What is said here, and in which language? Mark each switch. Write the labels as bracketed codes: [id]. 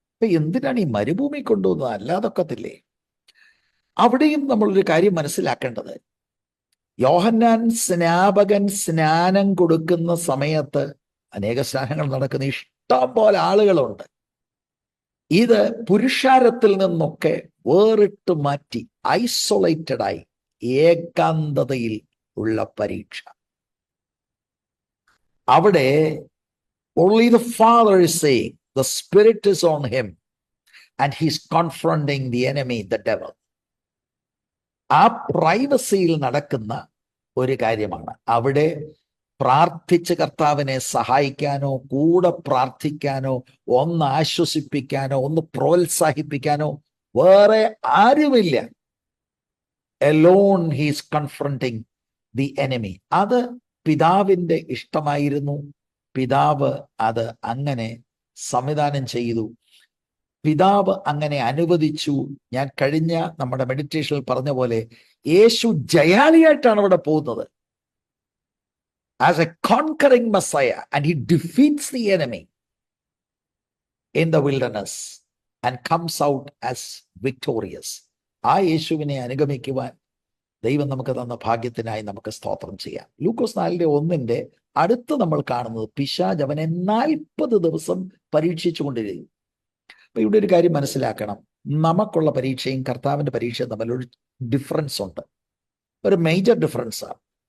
[ml] അപ്പൊ എന്തിനാണ് ഈ മരുഭൂമി കൊണ്ടുവന്നത്? അല്ലാതൊക്കത്തില്ലേ? അവിടെയും നമ്മളൊരു കാര്യം മനസ്സിലാക്കേണ്ടത്, യോഹന്നാൻ സ്നാപകൻ സ്നാനം കൊടുക്കുന്ന സമയത്ത് അനേക സ്നാനങ്ങൾ നടക്കുന്ന ഇഷ്ടം പോലെ ആളുകളുണ്ട്. ഇത് പുരുഷാരത്തിൽ നിന്നൊക്കെ വേറിട്ട് മാറ്റി ഐസൊലേറ്റഡായി ഏകാന്തതയിൽ ഉള്ള പരീക്ഷ. അവിടെ [en] only the Father is saying, the Spirit is on him and he's confronting the enemy, the devil. [ml] ആ പ്രൈവസിയിൽ നടക്കുന്ന ഒരു കാര്യമാണ്. അവിടെ പ്രാർത്ഥിച്ച് കർത്താവിനെ സഹായിക്കാനോ കൂടെ പ്രാർത്ഥിക്കാനോ ഒന്ന് ആശ്വസിപ്പിക്കാനോ ഒന്ന് പ്രോത്സാഹിപ്പിക്കാനോ വേറെ ആരുമില്ല. [en] alone he is confronting the enemy. [ml] അത് പിതാവിന്റെ ഇഷ്ടമായിരുന്നു. പിതാവ് അത് അങ്ങനെ സംവിധാനം ചെയ്തു, പിതാവ് അങ്ങനെ അനുവദിച്ചു. ഞാൻ കഴിഞ്ഞ നമ്മുടെ മെഡിറ്റേഷനിൽ പറഞ്ഞ പോലെ യേശു ജയാളിയായിട്ടാണ് അവിടെ പോകുന്നത്, [en] as a conquering Messiah, and he defeats the enemy in the wilderness and comes out as victorious. [ml] ആ യേശുവിനെ അനുഗമിക്കുവാൻ ദൈവം നമുക്ക് തന്ന ഭാഗ്യത്തിനായി നമുക്ക് സ്തോത്രം ചെയ്യാം. ലൂക്കോസ് 4:1 അടുത്ത് നമ്മൾ കാണുന്നത് പിശാച് അവനെ 40 ദിവസം പരീക്ഷിച്ചുകൊണ്ടിരിക്കും. അപ്പൊ ഇവിടെ ഒരു കാര്യം മനസ്സിലാക്കണം, നമുക്കുള്ള പരീക്ഷയും കർത്താവിന്റെ പരീക്ഷയും തമ്മിലൊരു ഡിഫറൻസ് ഉണ്ട്, ഒരു മേജർ ഡിഫറൻസാണ്.